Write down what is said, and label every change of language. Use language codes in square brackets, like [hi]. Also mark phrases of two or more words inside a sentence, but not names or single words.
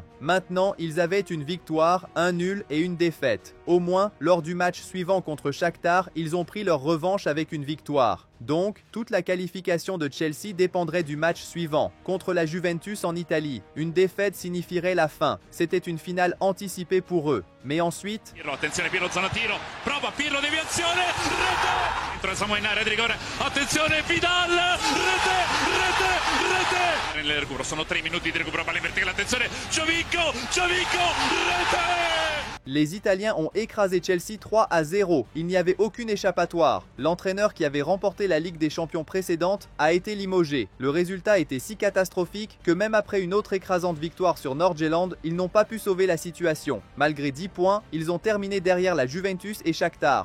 [fr] Maintenant, ils avaient une victoire, un nul et une défaite. Au moins, lors du match suivant contre Shakhtar, ils ont pris leur revanche avec une victoire. Donc, toute la qualification de Chelsea dépendrait du match suivant, contre la Juventus en Italie. Une défaite signifierait la fin. C'était une finale anticipée pour eux. Mais ensuite... [it] Attenzione Pirlo, zona tiro, prova Pirlo, deviazione, rete! Entra Samuel in area di rigore, attenzione Vidal, rete! Nel recupero, sono 3 minuti di recupero, palla in verticale, attenzione, Giovinco, rete! [fr] Les Italiens ont écrasé Chelsea 3-0. Il n'y avait aucune échappatoire. L'entraîneur qui avait remporté la Ligue des Champions précédente a été limogé. Le résultat était si catastrophique que même après une autre écrasante victoire sur Nord-Irlande, ils n'ont pas pu sauver la situation. Malgré 10 points, ils ont terminé derrière la Juventus et Shakhtar.